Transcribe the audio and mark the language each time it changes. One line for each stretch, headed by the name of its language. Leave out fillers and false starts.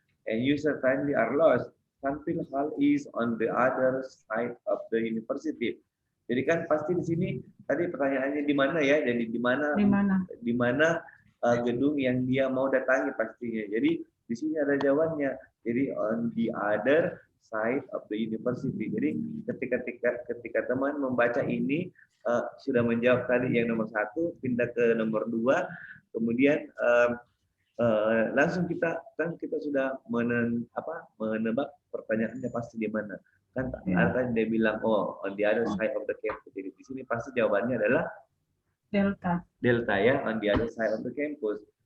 English: And you certainly are lost. Stanfield Hall is on the other side of the university.
Indonesian: Jadi kan pasti di sini tadi pertanyaannya di mana ya? Jadi di mana gedung yang dia mau datangi pastinya. Jadi di sini ada jawabannya. Jadi
English: on the other side of the university.
Indonesian: Jadi ketika teman membaca ini sudah menjawab tadi yang nomor 1, pindah ke nomor 2, kemudian langsung kita sudah menebak pertanyaannya pasti di mana. Kan tadi dia bilang
English: on the other side of the campus.
Indonesian: Jadi di sini pasti jawabannya adalah delta ya, on the other side of the campus.